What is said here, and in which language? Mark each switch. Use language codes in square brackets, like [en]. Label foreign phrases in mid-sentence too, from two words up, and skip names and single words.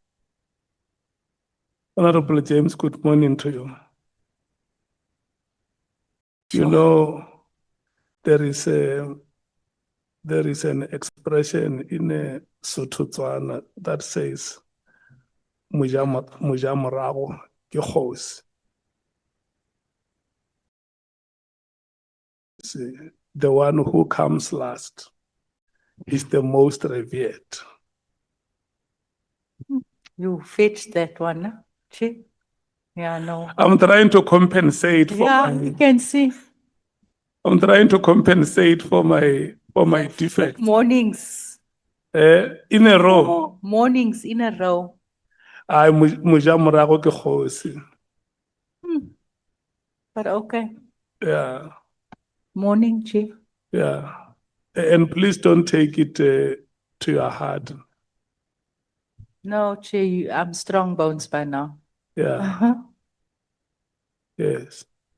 [en] Honorable James, good morning to you. You know, there is an expression in a Sotho that says, [st] "Muja morago ke kgosi." [en] The one who comes last is the most revered. You fetched that one, huh? Chair? Yeah, no. I'm trying to compensate for You can see. I'm trying to compensate for my defect. Mornings. In a row. Mornings in a row. [st] I muja morago ke kgosi. [en] But okay. Yeah. Morning, Chair. Yeah. And please don't take it to your heart. No, Chair, I'm strong bones by now. Yeah. Yes.